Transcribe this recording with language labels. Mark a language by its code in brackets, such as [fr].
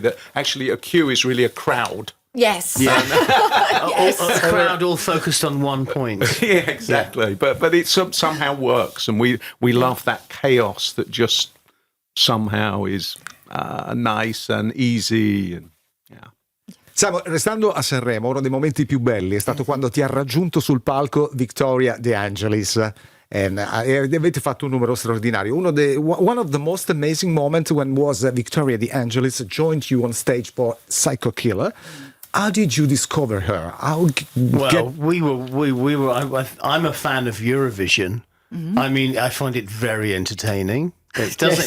[en] That actually a queue is really a crowd. Yes. A crowd all focused on one point. Yeah, exactly. But it somehow works, and we love that chaos that just somehow is nice and easy. And [it] Samo, restando a Sanremo, uno dei momenti più belli è stato quando ti ha raggiunto sul palco Victoria De Angelis. Avete fatto un numero straordinario. [en] One of the most amazing moments when was Victoria De Angelis joined you on stage for Psycho Killer. How did you discover her? We were. I'm a fan of Eurovision. I mean, I find it very entertaining. It doesn't.